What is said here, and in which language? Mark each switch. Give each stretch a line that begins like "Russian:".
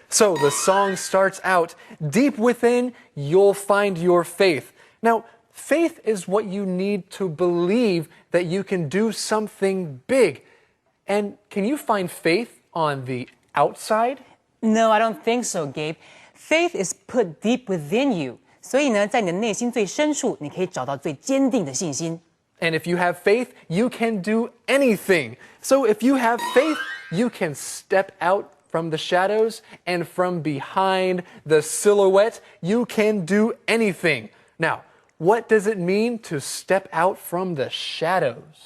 English: So the song starts out, deep within, you'll find your faith. Now, faith is what you need to believe that you can do something big. And can you find faith on the outside? No, I don't think so, Gabe. Faith is put deep within you.
Chinese: 所以呢，在你的内心最深处，你可以找到最坚定的信心。
English: And if you have faith, you can do anything. So if you have faith, you can step out from the shadows and from behind the silhouette, you can do anything. Now, what does it mean to step out from the shadows?